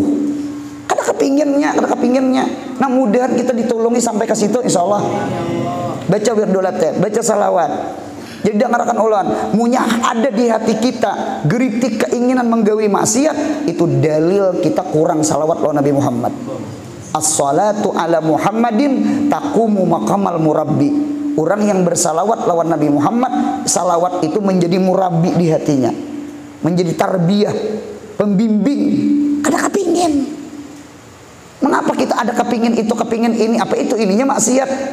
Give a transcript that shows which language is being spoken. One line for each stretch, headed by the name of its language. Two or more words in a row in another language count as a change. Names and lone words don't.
Banjar: Kada kepinginnya. Nah mudahan kita ditolongi sampai ke situ insyaallah. Baca wirdul baca salawat. Jadi dengarkan ulan, munya ada di hati kita geritik keinginan menggawi maksiat, itu dalil kita kurang salawat lawan Nabi Muhammad.
Arabic: الصلاة على محمد تقوم مقام المربي.
Banjar: Orang yang bersalawat lawan Nabi Muhammad, salawat itu menjadi murabbi di hatinya, menjadi tarbiyah, pembimbing. Kada kepingin. Mengapa kita ada kepingin itu, kepingin ini, apa itu ininya maksiat?